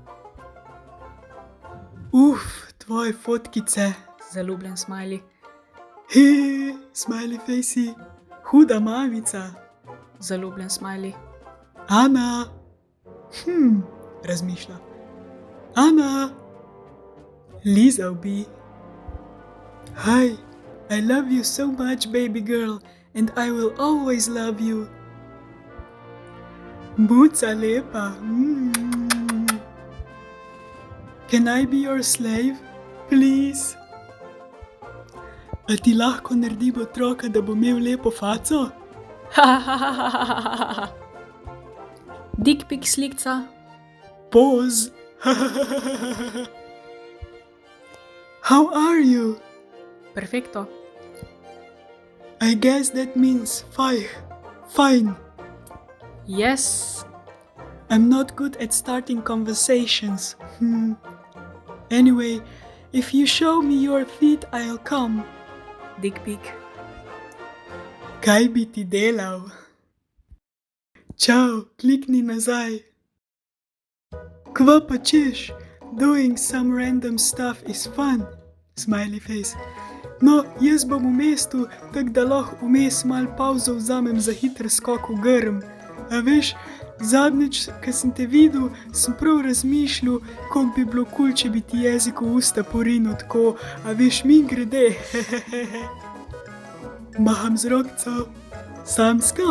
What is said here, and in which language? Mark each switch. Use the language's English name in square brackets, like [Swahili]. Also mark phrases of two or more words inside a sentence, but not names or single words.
[Slovenian] Tvoje fotkice. Zaljubljen smiley. [English] Smiley facey. [Slovenian] Huda mamica. Zaljubljen smiley. Ana. Razmišlja. Ana. Lizal bi. [English] Hi, I love you so much, baby girl, and I will always love you. [Slovenian] Muca lepa. [English] Can I be your slave, please? [Slovenian] A ti lahko naredim otroka, da bo imel lepo faco? [English] Dick pic slikca. Pause. How are you? [Slovenian] Perfekto. [English] I guess that means fine. Yes. I'm not good at starting conversations. Anyway, if you show me your feet, I'll come. Dick pic. [Slovenian] Kaj bi ti delal? Čau, klikni nazaj. Kva pa češ? [English] Doing some random stuff is fun. Smiley face. [Slovenian] No, jaz bom v mestu, tak da lahko vmes mal pauzo vzamem za hiter skok v grm. A veš, zadnjič, ko sem te videl, sem prav razmišljal, kako bi bilo kul, če bi ti jezik v usta porinil tako, a veš, mi grede. Maham z rokco. Samska?